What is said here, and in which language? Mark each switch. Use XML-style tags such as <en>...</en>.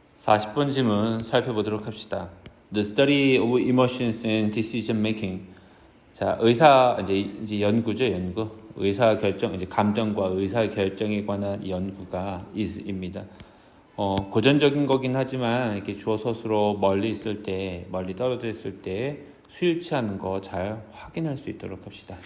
<ko>40번 질문 살펴보도록 합시다.</ko> <en>The study of emotions and decision making.</en> <ko>자, 이제 연구죠, 연구. 의사 결정, 이제 감정과 의사 결정에 관한 연구가 is입니다. 고전적인 거긴 하지만 이렇게 주어 서술로 멀리 떨어져 있을 때 수일치하는 거 잘 확인할 수 있도록 합시다.</ko>